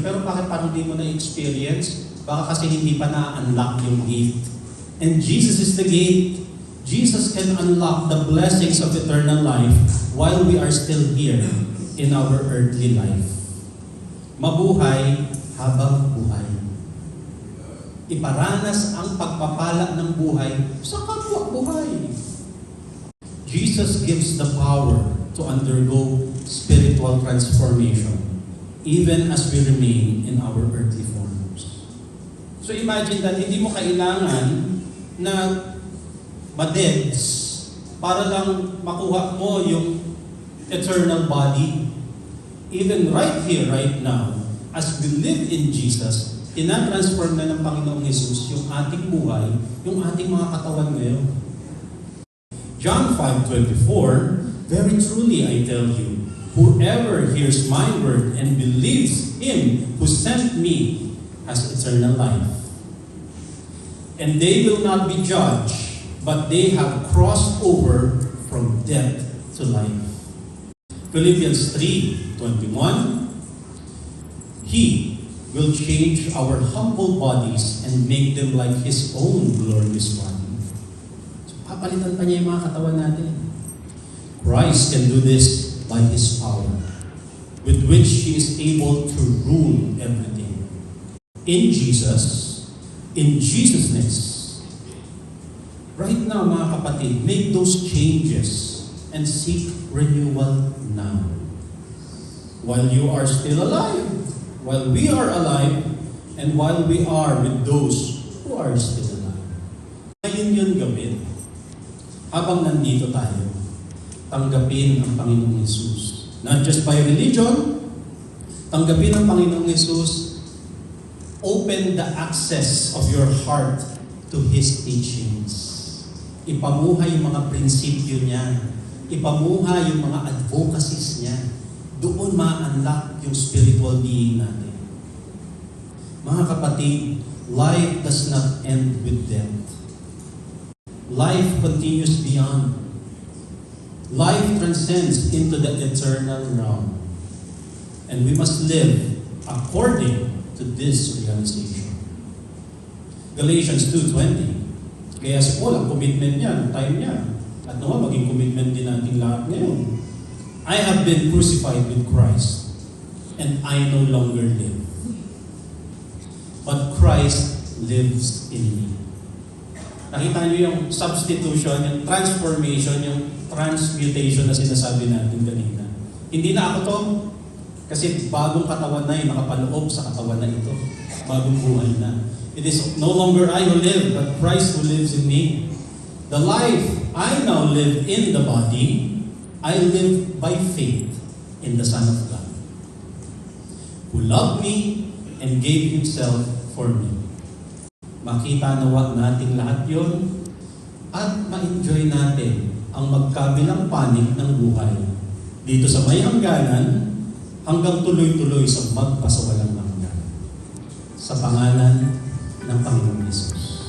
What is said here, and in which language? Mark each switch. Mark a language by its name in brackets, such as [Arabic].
[Filipino] Pero bakit parang hindi mo na-experience? Baka kasi hindi pa na-unlock yung gate. [English] And Jesus is the gate. Jesus can unlock the blessings of eternal life while we are still here in our earthly life. [Filipino] Mabuhay habang buhay. Iparanas ang pagpapala ng buhay sa kapwa buhay. [English] Jesus gives the power to undergo spiritual transformation even as we remain in our earthly forms. So imagine that [Filipino] hindi mo kailangan na ma-deads para lang makuha mo yung eternal body. [English] Even right here, right now, as we live in Jesus, [Filipino] tinatransform na ng Panginoong Jesus yung ating buhay, yung ating mga katawan ngayon. [English] John 5:24, very truly I tell you, whoever hears my word and believes him who sent me has eternal life. And they will not be judged, but they have crossed over from death to life. Philippians 3:21, he will change our humble bodies and make them like his own glorious body. [Filipino] Papalitan pa niya yung mga katawan natin. [English] Christ can do this by His power, with which He is able to rule everything. In Jesus' ness. Right now, [Filipino] mga kapatid, [English] make those changes and seek renewal now. While you are still alive, while we are alive, and while we are with those who are still alive. [Filipino] Ngayon yun gawin. Habang nandito tayo, tanggapin ang Panginoong Jesus. [English] Not just by religion, [Filipino] tanggapin ang Panginoong Jesus, [English] open the access of your heart to His teachings. [Filipino] Ipamuhay yung mga prinsipyo niya. Ipamuhay yung mga advocacies niya. Doon ma-unlock yung spiritual being natin. Mga kapatid, [English] life does not end with death. Life continues beyond. Life transcends into the eternal realm. And we must live according to this realization. Galatians 2:20. [Filipino] Kaya si Paul, ang commitment niya, ang time niya. At naman, maging commitment din natin lahat ngayon. [English] I have been crucified with Christ, and I no longer live. But Christ lives in me. [Filipino] Nakita niyo yung substitution, yung transformation, yung transmutation na sinasabi natin kanina. Hindi na ako to, kasi bagong katawan na yung nakapaloob sa katawan na ito. Bagong buhay na. [English] It is no longer I who live, but Christ who lives in me. The life I now live in the body, I live by faith in the Son of God, who loved me and gave Himself for me. [Filipino] Makita nawa natin lahat yon at ma-enjoy natin ang magkabilang panig ng buhay dito sa may hangganan hanggang tuloy-tuloy sa magpasawalang hanggan. Sa pangalan ng Panginoon Hesus.